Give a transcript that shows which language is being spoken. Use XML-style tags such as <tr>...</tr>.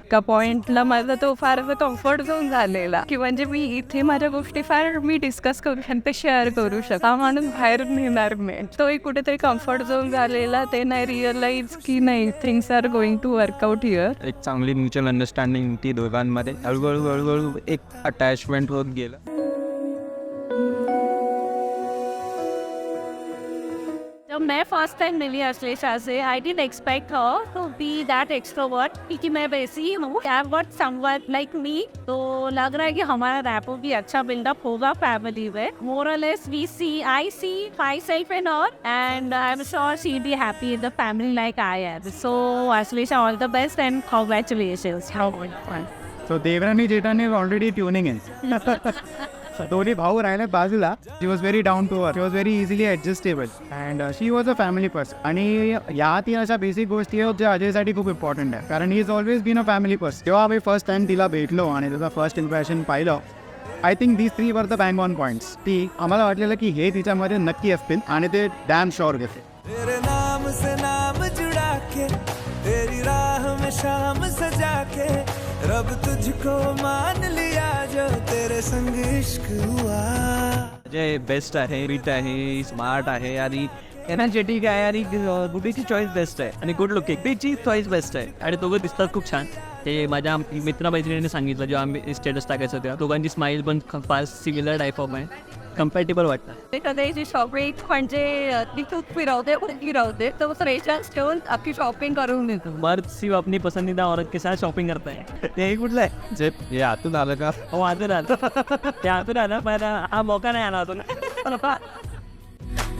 <mr>एका पॉईंटला माझा तो फार कम्फर्ट झोन झालेला की म्हणजे मी इथे माझ्या गोष्टी फार मी डिस्कस करू शकते, शेअर करू शकते, हा माणूस बाहेर नेणार नाही. तो एक कुठेतरी कम्फर्ट झोन झालेला, ते नाही रिअलाईज की नाही</mr> <en>Things are going to work out here.</en> <mr>एक चांगली म्युच्युअल अंडरस्टँडिंग ती दोघांमध्ये हळूहळू एक अटॅचमेंट होत गेलं.</mr> <hi>जब मैं फर्स्ट टाइम मिली अश्लेषा से,</hi> <en>I didn't expect her to be that extrovert,</en> <hi>क्योंकि मैं वैसी ही हूँ.</hi> <en>I have got someone like me,</en> <hi>तो लग रहा है कि हमारा रैपो भी अच्छा बिल्डअप होगा फैमिली में.</hi> <en>More or less we see, I see myself in her, and I am sure she be happy in the family like I am. So Ashlesha, all the best and congratulations. So देवरानी जेठानी already tuning in.</en> <mr>दोन्ही भाऊ राहिले बाजूला.</mr> <en>She was very down to earth, she was very easily adjustable and she was a family person.</en> <mr>आणि या तीन अशा basic गोष्टी आहेत ज्या अजयसाठी खूप इम्पॉर्टंट आहे, कारण</mr> <en>He is always been a family person.</en> <mr>जेव्हा आम्ही फर्स्ट टाइम तिला भेटलो आणि त्याचा फर्स्ट इम्प्रेशन पाहिलं,</mr> <en>I think these 3 were the bang on points.</en> <mr>ती आम्हाला वाटलेलं की हे तिच्यामध्ये नक्की असतील आणि ते डॅम श्योर घेते.</mr> <hi>तेरे नाम से नाम जुड़ा के, तेरी राह में शाम सजा के, रब तुझको मान लिया जो तेरे संग इश्क हुआ.</hi> <mr>अजय बेस्ट आहे, रीट आहे, स्मार्ट आहे आणि एनर्जेटिक आहे आणि गुडीची चॉईस बेस्ट आहे आणि गुड लुकिंग तिची चॉईस बेस्ट आहे आणि दोघं दिसतात खूप छान. ते माझ्या मित्रमैत्रिणीने सांगितलं जेव्हा आम्ही स्टेटस टाकायचं तेव्हा दोघांची स्माईल पण फार सिमिलर टाईप ऑफ आहे, कम्पॅटेबल वाटतं. ते कधी शॉपिंग म्हणजे ती खूप फिरवते तर फ्रेशर्स ठेवून अख्खी शॉपिंग करून देतो.</mr> <hi>मर्द सिर्फ अपनी पसंदीदा औरत के साथ शॉपिंग करता है.</hi> <mr>ते कुठलं आहे जे हे आतून आलं का हो आतून आलं ते आतून आलं पण हा मौका नाही आला होता.</mr>